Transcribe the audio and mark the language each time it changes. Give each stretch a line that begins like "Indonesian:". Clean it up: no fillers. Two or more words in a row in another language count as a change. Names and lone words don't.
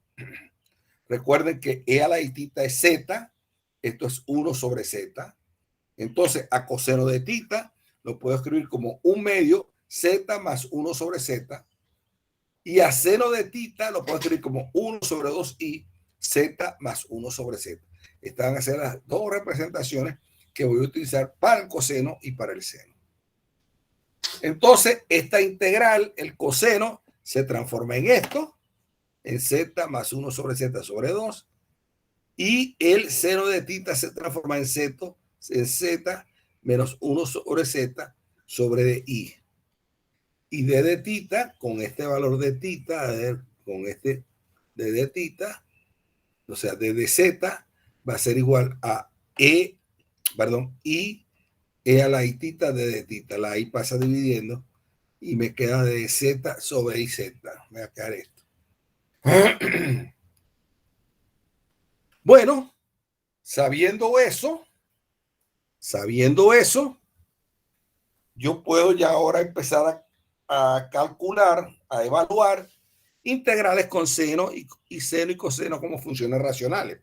Spanish: Recuerden que e a la i tita es z, esto es 1 sobre z. Entonces, a coseno de tita lo puedo escribir como 1 medio z más 1 sobre z. Y a seno de tita lo puedo escribir como 1 sobre 2i, z más 1 sobre z. Estas van a ser las dos representaciones que voy a utilizar para el coseno y para el seno. Entonces, esta integral, el coseno, se transforma en esto, en z más 1 sobre z sobre 2, y el seno de tita se transforma en z menos 1 sobre z sobre i. Y d de tita, con este valor de tita, a ver, con este d de tita, o sea, d de z, va a ser igual a i e a la i tita de tita. La i pasa dividiendo y me queda de z sobre i z. Me va a quedar esto. Bueno, sabiendo eso, yo puedo ya ahora empezar a calcular, a evaluar integrales con seno y seno y coseno como funciones racionales.